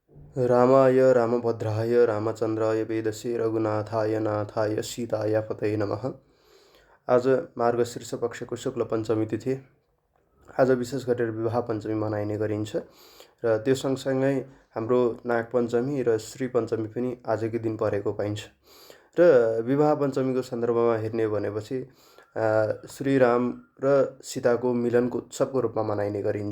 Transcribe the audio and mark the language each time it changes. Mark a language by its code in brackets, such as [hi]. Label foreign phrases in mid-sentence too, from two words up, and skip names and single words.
[sa] रामाय रामभद्राय रामचन्द्राय वेदसे रघुनाथाय नाथाय सीताय पतये नमः। [ne] आज मार्गशीर्ष पक्षको शुक्ल पञ्चमी तिथि। आज विशेष गरेर विवाह पञ्चमी मनाइने गरिन्छ र त्यो सँगसँगै हाम्रो नाग पञ्चमी र श्री पञ्चमी पनि आजकै दिन परेको पाइन्छ। र विवाह पञ्चमीको सन्दर्भमा हेर्ने भनेपछि श्रीराम र सीताको मिलनको उत्सवको रूपमा मनाइने गरिन्छ।